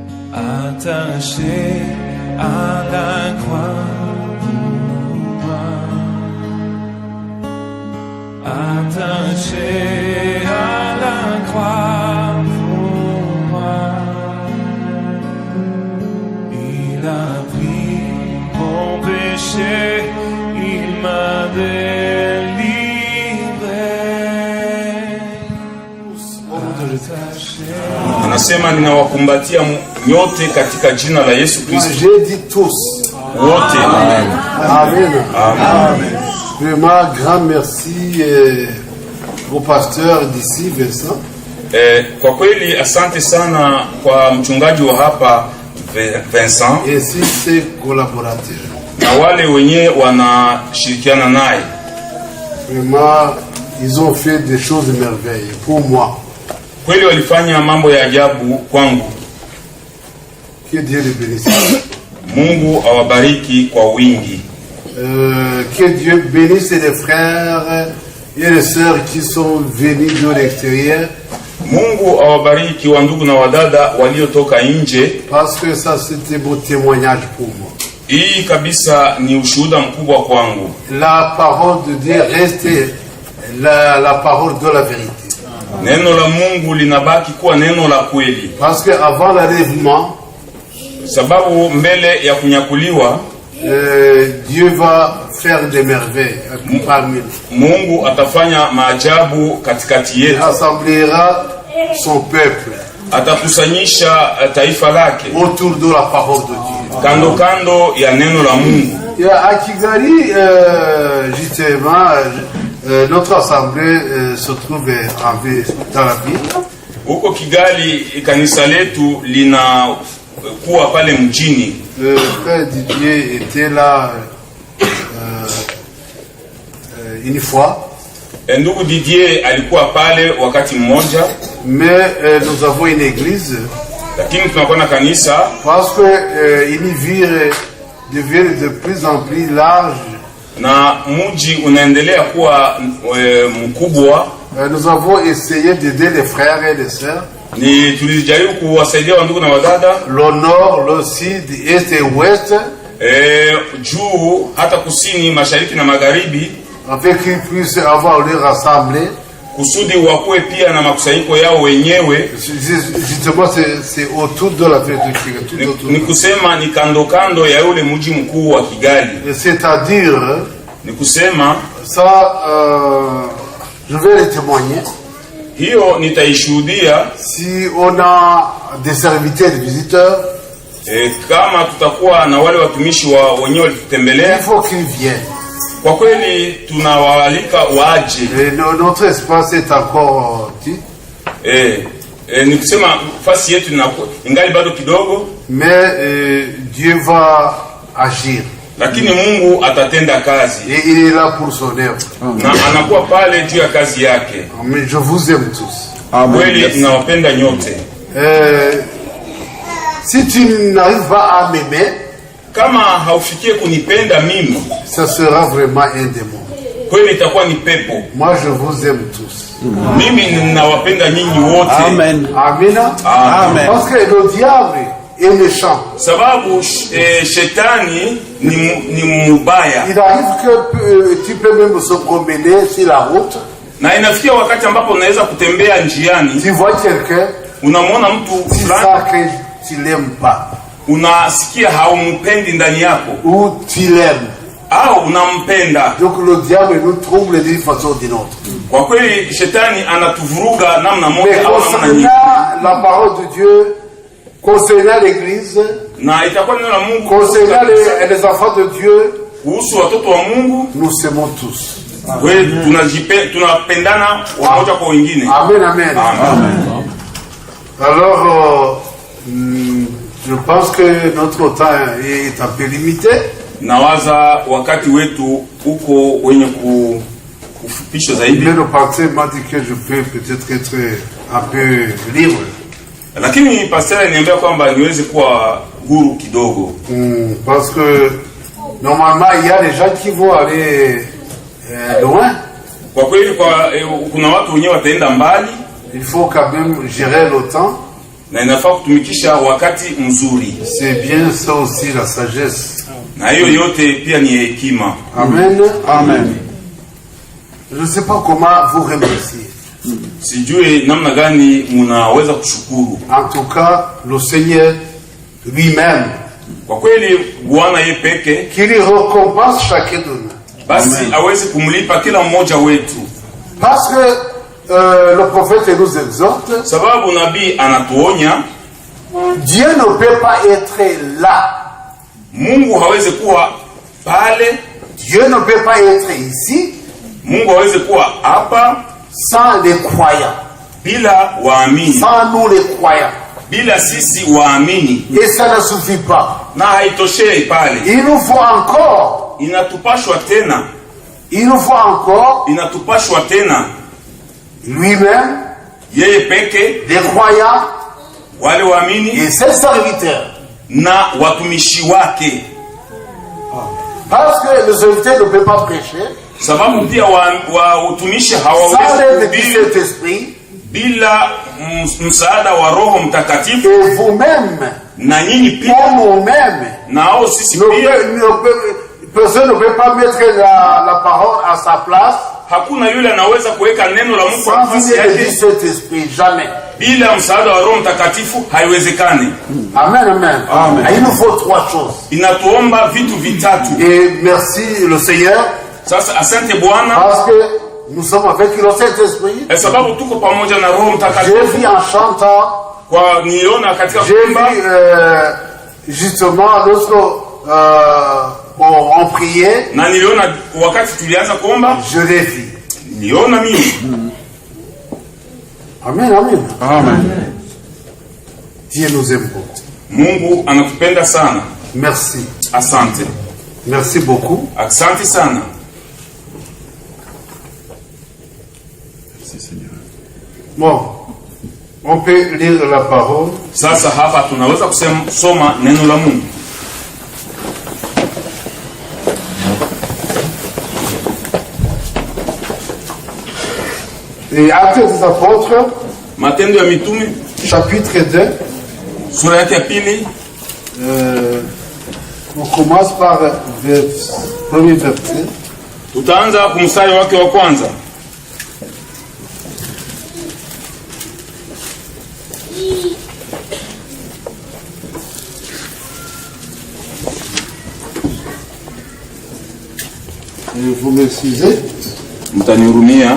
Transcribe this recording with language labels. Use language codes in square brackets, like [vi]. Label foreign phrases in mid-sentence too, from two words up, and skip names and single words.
[fr] attaché à la croix pour moi, attaché à la croix pour moi. Il a pris mon péché, il m'a délivré. [sw] Anasema ninawakumbatia nyote katika jina la Yesu Kristo. [fr] J'ai dit tous. [sw] Wote. Amen. Amen. Amen. [fr] Vraiment, grand merci au pasteur d'ici, Vincent. [sw] Kwa kweli asante sana kwa mchungaji wa hapa Vincent. [fr] Et si ses collaborateurs. [sw] Na wale wenye wanashirikiana naye. [fr] Vraiment, ils ont fait des choses merveilleuses pour moi. [sw] Kweli walifanya mambo ya ajabu kwangu. [fr] Que Dieu les bénisse. [sw] Mungu awabariki kwa wingi. [fr] Que Dieu bénisse les frères et les sœurs qui sont venus de l'extérieur. [sw] Mungu awabariki wa ndugu na wadada waliotoka nje. [fr] Parce que ça c'était beau témoignage pour moi. [sw] Hii kabisa ni ushuhuda mkubwa kwangu. [fr] La parole de Dieu reste la parole de la vérité. [sw] Neno la Mungu linabaki kuwa neno la kweli. [fr] Parce que avant l'enlèvement, [sw] sababu mbele ya kunyakuliwa, [fr] Dieu va faire des merveilles parmi nous. [sw] Mungu atafanya maajabu katikati yetu. [fr] Il rassemblera son peuple. [sw] Atakusanyisha taifa lake [fr] autour de la parole de Dieu. [sw] Kando kando ya neno la Mungu. [fr] À Kigali, justement, notre assemblée se trouve dans la ville. [sw] Huko Kigali kanisa letu lina kuwa pale mjini. [fr] Le frère Didier était là une fois. [sw] Ndugu Didier alikuwa pale wakati mmoja. [fr] Mais nous avons une église. [sw] Lakini tunakuwa na kanisa. [fr] Parce que une ville devient de plus en plus large. [sw] Na mji unaendelea kuwa mkubwa. [fr] Nous avons essayé d'aider les frères et les sœurs. [sw] Ni tulijaribu kuwasaidia wandugu na wadada. [fr] Le nord, le sud, est et ouest. [sw] Juu hata kusini, mashariki na magharibi. [fr] Afin qu'ils puissent avoir leur rassemblée. [sw] Kusudi wakuwe pia na makusanyiko yao wenyewe. [fr] Justement, c'est autour de la ville de Kigali. [sw] Ni kusema ni kando kando ya yule mji mkuu wa Kigali. [fr] C'est-à-dire, [sw] ni kusema [fr] ça, je vais le témoigner. [sw] Hiyo nitaishuhudia. [fr] Si on a des serviteurs, des visiteurs, [sw] kama tutakuwa na wale watumishi wa wenyewe walitutembelea, [fr] il faut qu'ils viennent. [sw] Kwa kweli tunawaalika waje. [fr] Notre espace est encore petit. [sw] Ni kusema fasi yetu ingali bado kidogo. [fr] Mais Dieu va agir. [sw] Lakini Mungu atatenda kazi. [fr] Et il est là pour son œuvre. [sw] Na anakuwa pale juu ya kazi yake. [fr] Mais je vous aime tous. [sw] Kweli nawapenda nyote. [fr] Si tu n'arrives pas à m'aimer, [sw] kama haufikie kunipenda mimi, [fr] ça sera vraiment un démon. [sw] Kweli itakuwa ni pepo. [fr] Moi je vous aime tous. [sw] Mimi ninawapenda nyinyi wote. Amen. Amen. Amen. [fr] Parce que le diable est méchant. [sw] Sababu shetani ni mubaya. [fr] Il arrive que tu peux même se promener sur la route. [sw] Na inafikia wakati ambapo unaweza kutembea njiani. [fr] Tu vois quelqu'un, [sw] unamwona mtu fulani, [fr] tu l'aimes pas. [sw] Unasikia haumpendi ndani yako. [fr] Ou tu l'aimes. [sw] Au unampenda. [fr] Donc le diable nous trouble d'une façon ou d'une autre. [sw] Kwa kweli shetani anatuvuruga namna moja au namna nyingine. [fr] La parole de Dieu concernant l'église, [sw] na itakuwa neno la Mungu [fr] concernant les enfants de Dieu, [sw] kuhusu watoto wa Mungu, [fr] nous s'aimons tous. [sw] Wewe tunapendana wamoja kwa wengine. Amen, amen. Amen. [fr] Alors je pense que notre temps est un peu limité. [sw] Nawaza wakati wetu uko wenye kufupisha zaidi. [fr] Mais le pasteur m'a dit que je peux peut-être être un peu libre. [sw] Lakini pasteur aliniambia kwamba niweze kuwa huru kidogo. [fr] Parce que normalement il y a des gens qui vont aller loin. [sw] Kwa kweli kuna watu wenyewe wataenda mbali. [fr] Il faut quand même gérer le temps. [sw] na inafaa kutumikisha wakati mzuri. [fr] C'est bien ça aussi la sagesse. [sw] Na hiyo yote pia ni hekima. Amen. Amen. [fr] Je ne sais pas comment vous remercier. [sw] Sijui namna gani mnaweza kushukuru. [fr] En tout cas, le Seigneur lui-même, [sw] Kwa kweli Bwana yeye peke [fr] qui lui récompense chacun de nous. [sw] basi aweze kumlipa kila mmoja wetu. [fr] Parce que le prophète nous exhorte, [sw] Sababu nabii anatuonya, [fr] Dieu ne peut pas être là. [sw] Mungu hawezi kuwa pale, [fr] Dieu ne peut pas être ici [sw] Mungu hawezi kuwa hapa [fr] sans les croyants, [sw] bila waamini, [fr] sans nous les croyants. [sw] bila sisi waamini. [fr] Et ça ne suffit pas. [sw] Na haitoshei pale, [fr] Il nous faut encore, [sw] inatupashwa tena, [fr] il nous faut encore [sw] inatupashwa tena [fr] lui-même, [sw] yeye peke, [fr] les croyants [sw] wale waamini [fr] et ses serviteurs. [sw] na watumishi wake. [fr] Parce que le serviteur ne peut pas prêcher [sw] Sababu pia utumishi [fr] sans [sw] hawawezi [fr] l'aide du [sw] kuhubiri [fr] Saint-Esprit. [sw] bila msaada wa Roho Mtakatifu. [fr] Et vous-même, [sw] Na nyinyi pia [fr] pour nous-mêmes, [sw] nao sisi pia, [fr] personne ne peut pas mettre la parole à sa place [sw] hakuna yule anaweza kuweka neno la Mungu kwa [fr] sans [sw] nafasi [fr] l'aide du [sw] yake [fr] Saint-Esprit. Jamais. [sw] bila msaada wa Roho Mtakatifu, haiwezekani. Amen, amen. Amen. [fr] Il nous faut trois choses. [sw] Inatuomba vitu vitatu. [fr] Et merci le Seigneur [sw] Sasa asante Bwana, [fr] parce que nous sommes avec le Saint-Esprit. [sw] sababu tuko pamoja na Roho [fr] J'ai [sw] Mtakatifu. [fr] vu en chantant, [sw] Kwa niona katika [fr] j'ai vu [sw] kuimba, [fr] justement lorsque on priait, [sw] na niliona wakati tulianza kuomba, [fr] je l'ai vu. [sw] niliona mimi. Amen, amen. Amen. [fr] Dieu nous aime beaucoup. [sw] Mungu anatupenda sana. [fr] Merci. [sw] Asante. [fr] Merci beaucoup. [sw] Asante sana. [fr] Bon, on peut lire la parole. [sw] Sasa hapa tunaweza kusoma neno la Mungu. [fr] Et Actes des Apôtres, [sw] Matendo ya Mitume [fr] chapitre 2, [sw] sura yake ya pili, [fr] on commence par le premier verset. [sw] tutaanza kumstari wake wa kwanza. [fr] Et vous m'excusez, [sw] Mtanihurumia,